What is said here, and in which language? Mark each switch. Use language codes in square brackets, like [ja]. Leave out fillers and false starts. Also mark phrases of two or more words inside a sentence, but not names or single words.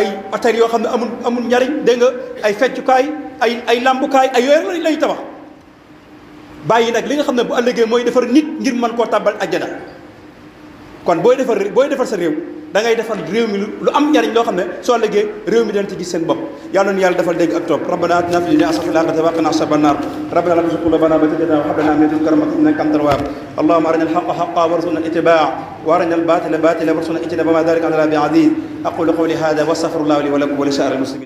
[wo] hôtel yoo xam ne amul njariñ dégg nga ay feccukaay ay lambukaay ay yooyu la ñuy tabax bàyyi nag li nga xam ne bu ëllëgee mooy defar nit ngir mën koo tàbbal àjjana kon booy defar sa réew da ngay defar réew mi lu am njariñ loo xam ne soo ëllëgee réew mi dana ci gis seen bopp yàlla na yàlla defal dégg ak topp [ar] ربنا آتنا في الدنيا حسنة وفي الآخرة حسنة وقنا عذاب النار ربنا لا تزغ قلوبنا بعد إذ هديتنا وهب لنا من لدنك رحمة إنك أنت الوهاب اللهم أرنا الحق حقا وارزقنا اتباعه وأرنا الباطل باطلا وارزقنا اجتنابه وما ذلك على الله بعزيز أقول قولي هذا وأستغفر الله لي ولكم ولسائر المسلمين